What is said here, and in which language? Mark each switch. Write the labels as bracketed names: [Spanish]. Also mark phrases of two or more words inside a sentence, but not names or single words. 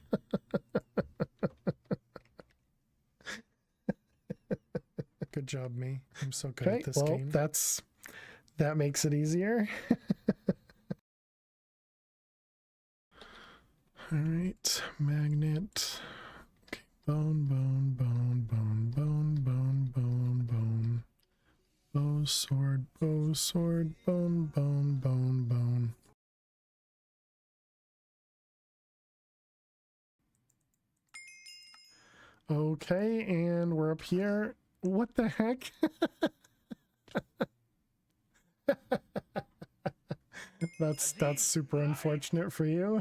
[English] Good job, me. I'm so good at this game. That makes it easier. All right, magnet. Okay, bone, bone, bone, bone, bone, bone, bone, bone. Bow, sword, bone, bone, bone, bone. Okay, and we're up here. What the heck? That's super unfortunate for you.